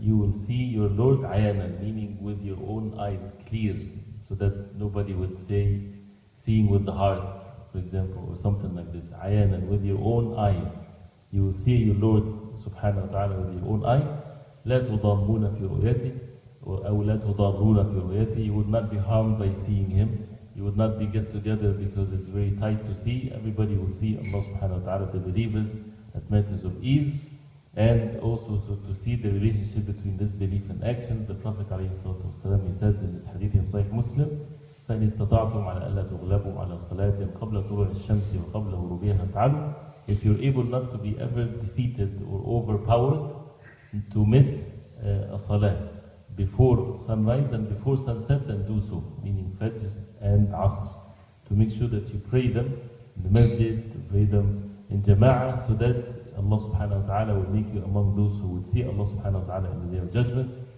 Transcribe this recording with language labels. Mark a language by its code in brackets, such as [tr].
[en] You will see your Lord عَيَانًا, meaning with your own eyes clear, so that nobody would say seeing with the heart, for example, or something like this. عَيَانًا, with your own eyes. You will see your Lord subhanahu wa ta'ala with your own eyes. [ar] لَا تُضَامُّونَ فِي رُؤْيَتِهِ أو لا تضارون في رؤيته. [en] You would not be harmed by seeing Him. You would not be get together because it's very tight to see. Everybody will see Allah subhanahu wa ta'ala, the believers, at matters of ease. And also so to see the relationship between this belief and actions. The Prophet ﷺ, he said in this hadith in Shaykh Muslim, [ar] فَإِنِ اسْتَطَعْتُمْ عَلَى أَلَّا تُغْلَبُوا عَلَى صَلَاةٍ قَبْلَ طُلُوعِ الشَّمْسِ وَقَبْلَ غُرُوبِهَا فَافْعَلُوا. [en] If you're able not to be ever defeated or overpowered to miss a salah before sunrise and before sunset, then do so, meaning Fajr and Asr, to make sure that you pray them in the masjid, to pray them in Jama'ah, so that Allah subhanahu wa ta'ala will make you among those who will see Allah subhanahu wa ta'ala in the day of judgment.